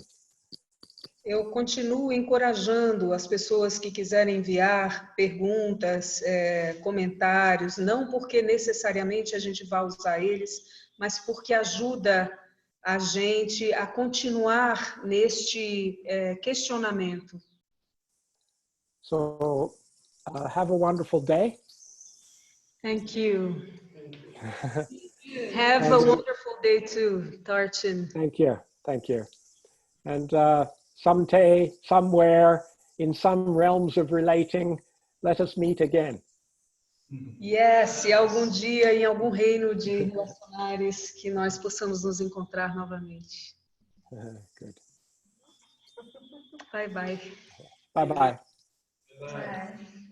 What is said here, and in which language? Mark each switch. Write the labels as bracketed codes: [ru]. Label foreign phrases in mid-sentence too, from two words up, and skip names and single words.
[pt] Eu continuo encorajando as pessoas que quiserem enviar perguntas, comentários, não porque necessariamente a gente vai usar eles, mas porque ajuda a gente a continuar neste questionamento. [en] So have a wonderful day. Thank you. Have a wonderful day too, Tarchin. Thank you. Thank you. And someday, somewhere, in some realms of relating, let us meet again. Yes, [pt] e algum dia em algum reino de relacionares que nós possamos nos encontrar novamente. [en] Good. Bye bye. Bye bye. Bye.